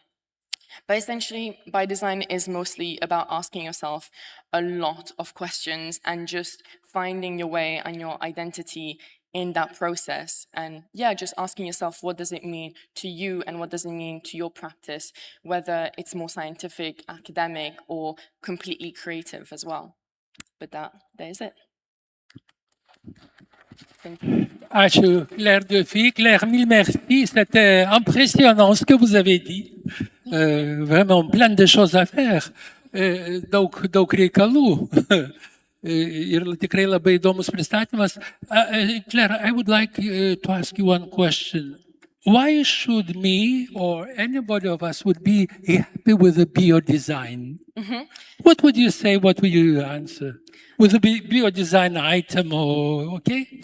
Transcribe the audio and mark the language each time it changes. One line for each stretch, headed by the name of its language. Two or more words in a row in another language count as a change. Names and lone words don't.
English: But essentially, by design is mostly about asking yourself a lot of questions and just finding your way and your identity in that process. And yeah, just asking yourself, what does it mean to you and what does it mean to your practice, whether it's more scientific, academic, or completely creative as well. But that is it. Thank you.
Lithuanian: Ačiū,
French: Claire Duffy. Claire, mille merci. C'était impressionnant ce que vous avez dit. Vraiment plein de choses à faire.
Lithuanian: Daug reikalų. Ir tikrai labai įdomus pristatymas.
English: Claire, I would like to ask you one question. Why should me or anybody of us would be happy with the bio-design? What would you say? What would you answer? With a bio-design item or, okay?